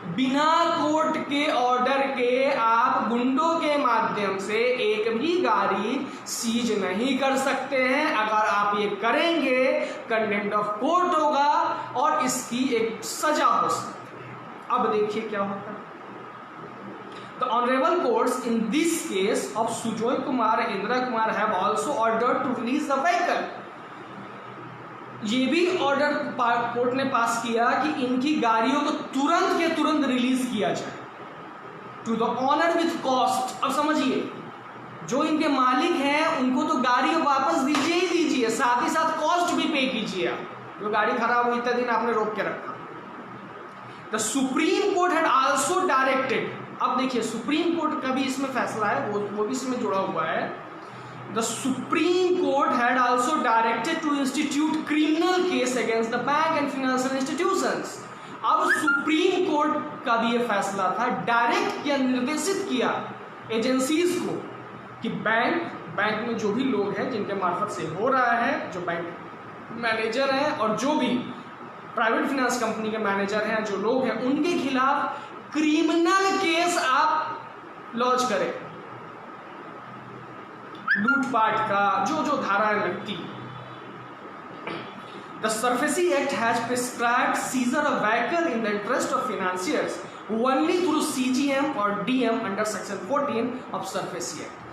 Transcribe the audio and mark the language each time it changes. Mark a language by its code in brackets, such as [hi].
[hi] बिना कोर्ट के ऑर्डर के आप गुंडों के माध्यम से एक भी गाड़ी सीज नहीं कर सकते हैं। अगर आप ये करेंगे कंटेम्प्ट ऑफ कोर्ट होगा और इसकी एक सजा हो सकती है। अब देखिए क्या होता है। [en] The honorable courts in this case of Sujoy Kumar and Indira Kumar have also ordered to release the vehicle. [hi] ये भी ऑर्डर कोर्ट ने पास किया कि इनकी गाड़ियों को तुरंत के तुरंत रिलीज किया जाए [en] To the owner with cost. [hi] अब समझिए, जो इनके मालिक हैं उनको तो गाड़ी वापस दीजिए ही दीजिए, साथ ही साथ कॉस्ट भी पे कीजिए। जो गाड़ी खराब हुई इतने दिन आपने रोक के रखा। [en] The supreme court had also directed. [hi] अब देखिए, सुप्रीम कोर्ट का भी इसमें फैसला है, वो भी इसमें जुड़ा हुआ है। [en] The Supreme Court had also directed to institute criminal case against the bank and financial institutions. [hi] अब सुप्रीम कोर्ट का भी ये फैसला था, डायरेक्ट किया, निर्देशित किया एजेंसीज को कि बैंक में जो भी लोग हैं जिनके मार्फत से हो रहा है, जो बैंक मैनेजर हैं और जो भी प्राइवेट फाइनेंस कंपनी के मैनेजर हैं, जो लोग हैं, उनके खिलाफ क्रिमिनल केस आप लॉन्च करें। लूटपाट का जो धाराएं लगती। [en] The SURFACI Act has prescribed seizure of vehicle in the interest of financiers only through CGM or DM under Section 14 of SURFACI Act.